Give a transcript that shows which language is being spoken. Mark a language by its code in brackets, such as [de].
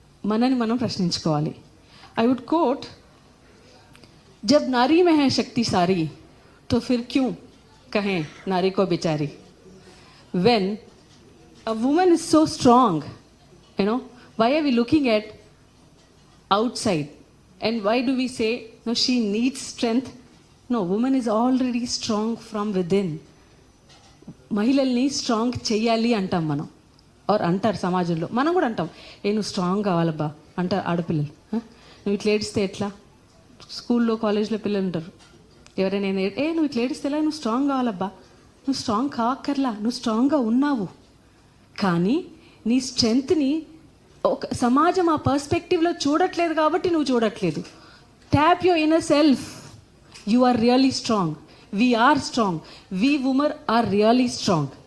[te] మనని మనం ప్రశ్నించుకోవాలి. [en] I would quote, [hi] jab Nari May high Shakti sorry తో Phir queue కహే Nari co బిచారీ. [en] When a woman is so strong, why are we looking at outside and why do we say no, she needs strength? No, woman is already strong from within. [te] మహిళల్ని strong చెయ్యాలి అంటాం మనం, are అంటారు సమాజంలో. మనం కూడా అంటాం, నువ్వు స్ట్రాంగ్ కావాలబ్బా అంటారు ఆడపిల్లలు. నువ్వు ఇట్లా ఏడిస్తే ఎట్లా? స్కూల్లో కాలేజ్లో పిల్లలు ఉంటారు, ఎవరైనా నువ్వు ఇట్లా ఏడిస్తే ఎలా, నువ్వు స్ట్రాంగ్ కావాలబ్బా, నువ్వు స్ట్రాంగ్ కావక్కర్లా, నువ్వు స్ట్రాంగ్గా ఉన్నావు. కానీ నీ స్ట్రెంగ్త్ని ఒక సమాజం ఆ పర్స్పెక్టివ్లో చూడట్లేదు కాబట్టి నువ్వు చూడట్లేదు. [en] Tap your inner self. You are really strong. We are strong. We women are really strong.